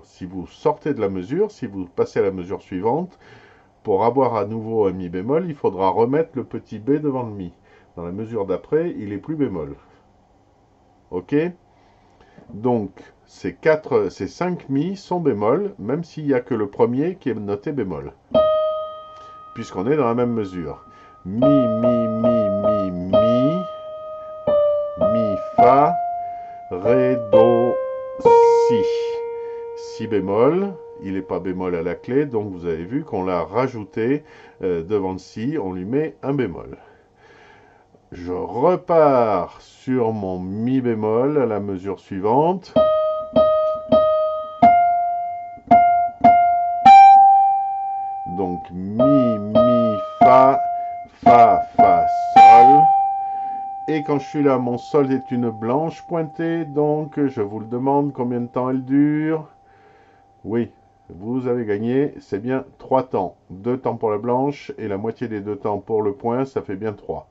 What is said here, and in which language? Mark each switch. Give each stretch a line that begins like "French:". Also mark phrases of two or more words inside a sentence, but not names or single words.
French: Si vous sortez de la mesure, si vous passez à la mesure suivante, pour avoir à nouveau un mi bémol, il faudra remettre le petit b devant le mi. Dans la mesure d'après, il est plus bémol. Ok? Donc, ces 5 mi sont bémol, même s'il n'y a que le premier qui est noté bémol. Puisqu'on est dans la même mesure. Mi, mi, mi, mi, mi, mi, fa, ré, do, si. Si bémol, il n'est pas bémol à la clé, donc vous avez vu qu'on l'a rajouté devant le si, on lui met un bémol. Je repars sur mon mi bémol à la mesure suivante. Donc mi, mi, fa, fa, fa, sol. Et quand je suis là, mon sol est une blanche pointée, donc je vous le demande combien de temps elle dure. Oui, vous avez gagné, c'est bien 3 temps. 2 temps pour la blanche et la moitié des 2 temps pour le point, ça fait bien 3.